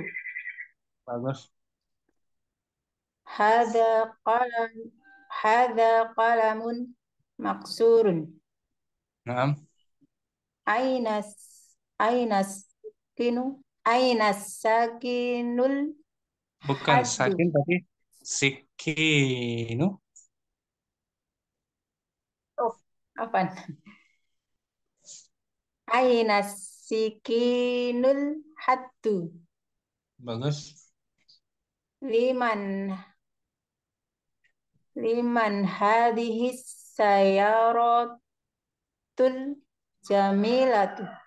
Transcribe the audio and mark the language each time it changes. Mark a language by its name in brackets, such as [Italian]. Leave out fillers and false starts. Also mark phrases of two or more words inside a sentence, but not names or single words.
[Indonesian] Bagus. [Arabic] هذا قلم مكسور. Naam. أين السكين [Indonesian] Bukan [Arabic] haddu. sakin tapi sikinu. [Indonesian] Oh, apa? [Arabic] أين السكين الحاد. [Indonesian] Bagus. [Arabic] لمن هذه السيارة الجميلة.